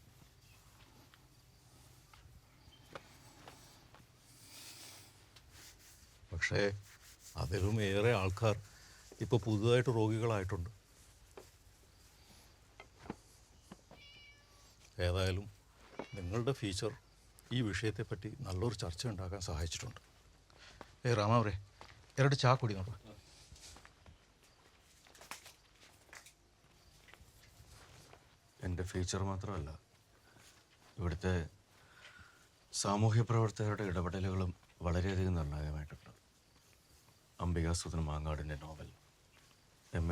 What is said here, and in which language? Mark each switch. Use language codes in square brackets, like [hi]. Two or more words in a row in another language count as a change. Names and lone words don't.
[ml] പക്ഷേ അതിലും ഏറെ ആൾക്കാർ ഇപ്പോൾ പുതുതായിട്ട് രോഗികളായിട്ടുണ്ട്. ഏതായാലും നിങ്ങളുടെ ഫീച്ചർ ഈ വിഷയത്തെപ്പറ്റി നല്ലൊരു ചർച്ച ഉണ്ടാക്കാൻ സഹായിച്ചിട്ടുണ്ട്. [kn] ರಾಮವ್ರೆ 2 ಚಹಾ ಕುಡಿ ನೋಡು. [ml] എൻ്റെ ഫീച്ചർ മാത്രമല്ല, ഇവിടുത്തെ സാമൂഹ്യ പ്രവർത്തകരുടെ ഇടപെടലുകളും വളരെയധികം നിർണായകമായിട്ടുണ്ട്. അംബികാസുധൻ മാങ്ങാടിൻ്റെ നോവൽ, എം.എ.